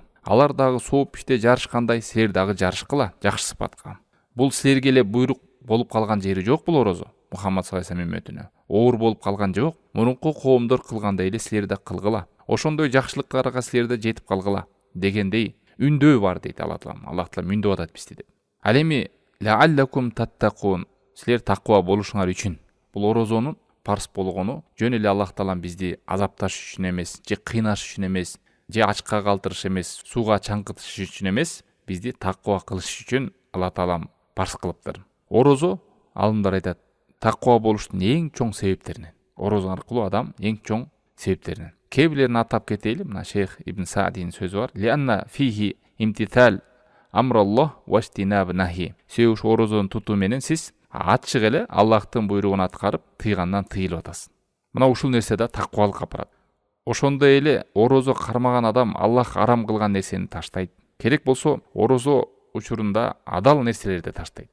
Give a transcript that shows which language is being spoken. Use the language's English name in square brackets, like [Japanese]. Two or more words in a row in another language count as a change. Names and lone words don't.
[Kyrgyz] Алар дагы сооп иште жарышкандай, силер дагы жарышкыла жакшы сыпатка. Бул силерге эле буйрук болуп калган жери жок бул орозо. Мухаммад [Arabic] صلى الله عليه وسلم [Kyrgyz] үммөтүнө оор болуп калган жок. Мурунку коомдор кылгандай эле силер да кылгыла. Ошондой жакшылыктарга силер да жетип калгыла дегендей үндөө бар дейт Алла Таалам. Аллах Таалам үндөө атат бизди деп. Ал эми [Arabic] لعلكم تتقون, [Kyrgyz] силер таква болушуңар үчүн. Бул орозонун парс болгону жөн эле Аллах Таалам бизди азапташ үчүн эмес, же кыйнаш үчүн эмес, же ачка калтырыш эмес, сууга чаңкытыш үчүн эмес, бизди таква кылыш үчүн Алла Таалам парс кылыптыр. Орозо, алымдар айтат, таква болуштун эң чоң себептеринен. Орозо аркылуу адам эң чоң себептеринен. Кээ бирлерин атап кетели, мына Шейх Ибн Саадинин сөзү бар. [Arabic] لأن فيه امتثال أمر الله واجتناب نهي. [Kyrgyz] Себеби ушу орозону тутуу менен сиз ачык эле Аллахтын буйругун аткарып, тыйгандан тыйылып атасыз. Мына ушул нерсе да таквалыкка апарат. Ошондой эле орозо кармаган адам Аллах арам кылган нерсени таштайт. Керек болсо орозо учурунда адал нерселерди таштайт.